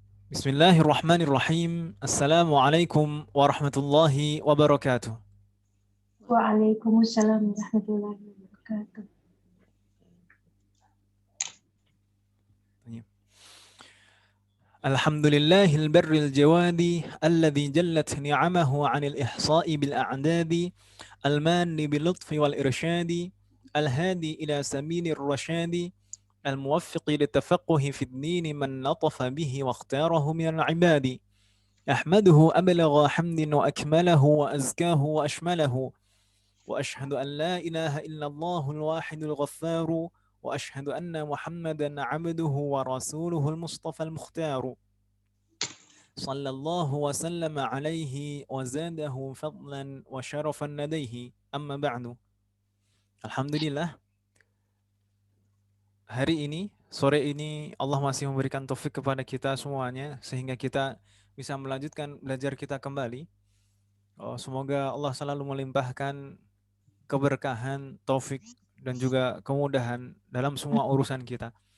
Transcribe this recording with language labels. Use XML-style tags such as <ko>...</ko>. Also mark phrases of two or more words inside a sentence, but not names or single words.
<ar>Bismillahirrahmanirrahim. Assalamualaikum warahmatullahi wabarakatuh. Waalaikumsalam warahmatullahi wabarakatuh. Alhamdulillahil barril jawadi alladhi jallat ni'amahu 'anil ihsa'i bil a'dadi al-manni bil lutfi wal irsyadi al-hadi ila sabilir rasyadi al-muwaffiqi litafaqquhi fid din man latafa bihi wa ikhtarahu minal 'ibadi. Ahmaduhu ablagha hamdin wa akmalahu wa azkahu wa ashmalahu. وأشهد أن لا إله إلا الله الواحد الغفار وأشهد أن محمدا عبده ورسوله المصطفى المختار صلى الله وسلم عليه وزاده فضلا وشرفا لديه أما بعد.</ar> <id>Alhamdulillah, hari ini, sore ini Allah masih memberikan taufik kepada kita semuanya sehingga kita bisa melanjutkan belajar kita kembali. Semoga Allah selalu melimpahkan keberkahan, taufik, dan juga kemudahan dalam semua urusan kita.</id>